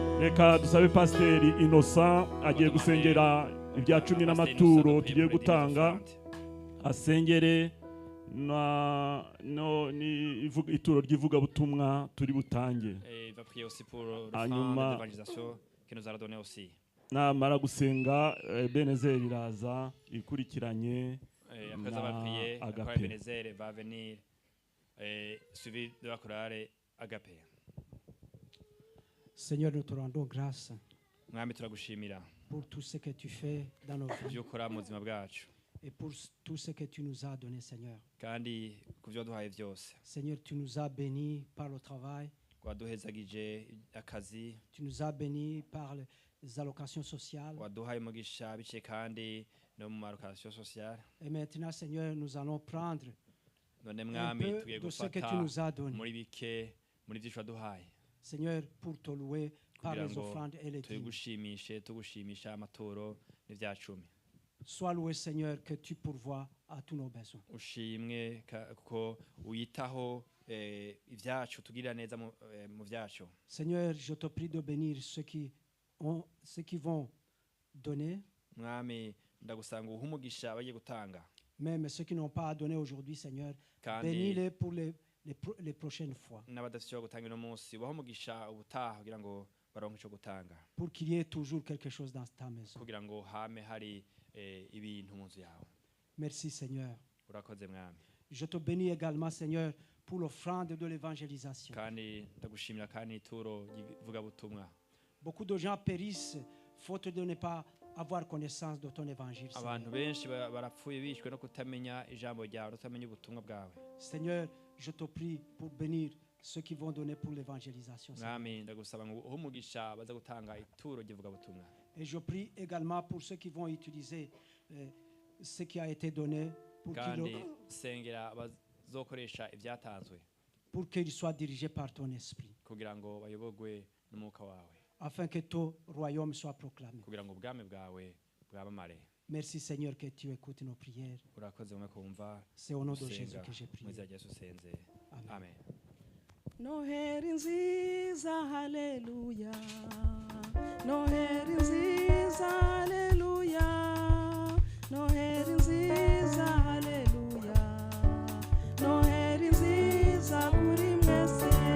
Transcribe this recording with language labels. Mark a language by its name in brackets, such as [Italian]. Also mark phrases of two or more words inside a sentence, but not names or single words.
[Kinyarwanda] reka dusabe pasiteri Innocent agiye gusengera ibya cumi n'amaturo tugiye gutanga, asengere ituro ry'ivugabutumwa turi butange. [French] Il va prier aussi pour le [Kinyarwanda] Hanyuma, [French] front d'évangélisation qu'il nous a donné aussi. [Kinyarwanda] namara gusenga Ebenezer iraza ikurikiranye [French] Et après avoir prié, après Agape. Ebenezer va venir suivi de la chorale Agape. Seigneur, nous te rendons grâce [Kinyarwanda] Mwami turagushimira [French] pour tout ce que tu fais dans nos vies [Kinyarwanda] ibyo ukora mu buzima bwacu [French] et pour tout ce que tu nous as donné, Seigneur. [Kinyarwanda] kandi ku byo duhaye byose. [French] Seigneur, tu nous as bénis par le travail, [Kinyarwanda] Waduhezagije akazi, [French] tu nous as bénis par les allocations sociales. [Kinyarwanda] waduhaye umugisha biciye kandi no mu marokasiyo sociale. [French] Et maintenant, Seigneur, nous allons prendre [Kinyarwanda] None [French] un [Kinyarwanda] mwami [French] peu [Kinyarwanda] tugiye [French] de ce que tu [Kinyarwanda] gufata [French] nous as donné, [Kinyarwanda] muri bike muri byinshi waduhaye [French] Seigneur, pour te louer par [Kinyarwanda] kugira [French] les [Kinyarwanda] ngo [French] offrandes et les dîmes. [Kinyarwanda] tugushimisha amaturo n'ibyacumi. [French] Sois loué, Seigneur, que tu pourvois à tous nos besoins. [Kinyarwanda] Ushimwe kuko uyitaho ibyacu tugirira neza mu byacu. [French] Seigneur, je te prie de bénir ceux qui vont donner, [Kinyarwanda] Mwami ndagusanga uha umugisha bagiye gutanga [French] même ceux qui n'ont pas à donner aujourd'hui, Seigneur. [Kinyarwanda] kandi [French] Bénis-les pour les prochaines fois, [Kinyarwanda] n'abadafite icyo gutanga uno munsi baha umugisha ubutaha kugira ngo baronke icyo gutanga, [French] pour qu'il y ait toujours quelque chose dans ta maison. [Kinyarwanda] kugira ngo hame hari ibintu mu nzu yawe. [French] Merci, Seigneur. [Kinyarwanda] Urakoze mwami, [French] Je te bénis également, Seigneur, pour l'offrande de l'évangélisation. [Kinyarwanda] kandi ndagushimira kandi ituro ry'ivugabutumwa. [French] Beaucoup de gens périssent faute de ne pas avoir connaissance de ton évangile. [Kinyarwanda] Abantu [French] Seigneur, [Kinyarwanda] benshi barapfuye bishwe no kutamenya ijambo ryawe, no kutamenya ubutumwa bwawe. [French] Seigneur, je te prie pour bénir ceux qui vont donner pour l'évangélisation. Seigneur. [Kinyarwanda] Mwami ndagusaba ngo uhe umugisha baza gutanga ituro ry'ivugabutumwa, [French] Et je prie également pour ceux qui vont utiliser ce qui a été donné pour [Kinyarwanda] kandi sengera abazokoresha ibyatanzwe [French] qu'ils soient dirigés par ton esprit, [Kinyarwanda] kugira ngo bayobogwe n'umwuka wawe, [French] afin que ton royaume soit proclamé. [Kinyarwanda] kugira ngo ubwami bwawe bwamamare. [French] Merci, Seigneur, que tu écoutes nos prières. [Kinyarwanda] Urakoze mwe kumva [French] C'est au nom de [Kinyarwanda] gusenga [French] Jésus que j'ai [Kinyarwanda] mu [French] prié. [Kinyarwanda] izina rya Yesu senze, Amen. amen. Noheri nziza, haleluya. Noheri nziza, haleluya. Noheri nziza, haleluya. Noheri nziza kuri mwese.